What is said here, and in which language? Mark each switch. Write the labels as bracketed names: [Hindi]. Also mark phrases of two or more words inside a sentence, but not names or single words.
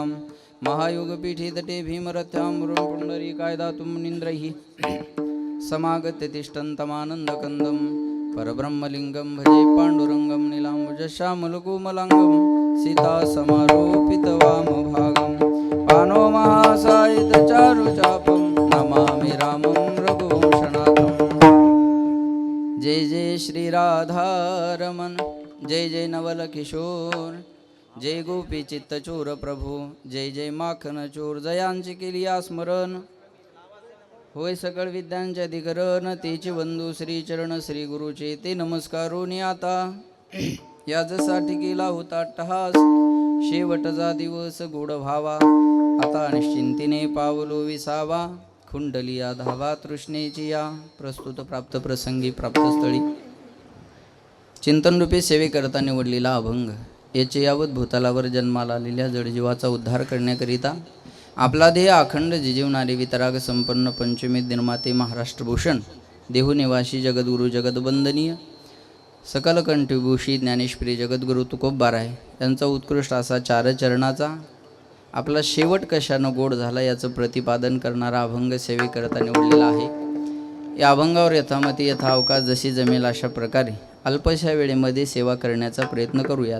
[Sanskrit] महायोगपीठे तटे भीमरथ्यां पुण्डरीकाय दातुं निन्द्रैः, समागत्य तिष्ठन्तमानन्दकन्दं. परब्रह्मलिङ्गं भजे पाण्डुरङ्गं नीलाम्बुजश्यामलकोमलाङ्गं, सीतासमारोपितवामभागं. पानो महासायितचारुचापं, नमामि रामं रघुवंशनाथं. [Hindi] जय जय श्रीराधारमण, जय जय नवलकिशोर, जय गोपीचित्तचोर प्रभू, जय जय माखनचोर. [Marathi] जयांची केली स्मरण, होय सकळ विद्यांचे अधिकरण. तेचे बंधू श्री चरण श्री गुरुचे, ते नमस्कारोनी आता. याजसाठी केला होता अट्टहास, शेवटचा दिवस गोड भावा, आता निश्चिंतीने पावलो विसावा. कुंडलिया धावा तृष्णेची या. प्रस्तुत प्राप्त प्रसंगी प्राप्तस्थळी चिंतनरूपी सेवेकरता निवडलेला अभंग. याचे यावत भूतलावर जन्माला आलेल्या जडजीवाचा उद्धार करण्याकरिता आपला देह अखंड जिजीवणारे वितराग संपन्न पंचमी निर्माते महाराष्ट्रभूषण, देहूनिवासी जगद्गुरु जगदवंदनीय सकल कंठभूषी ज्ञानेश्वरी जगद्गुरु तुकोबाराय यांचा उत्कृष्ट असा चारचरणाचा आपला शेवट कशानं गोड झाला याचं प्रतिपादन करणारा अभंग सेवेकरता निवडलेला आहे. या अभंगावर यथामती यथावकाश जशी जमेल अशा प्रकारे अल्पशा वेळेमध्ये सेवा करण्याचा प्रयत्न करूयात.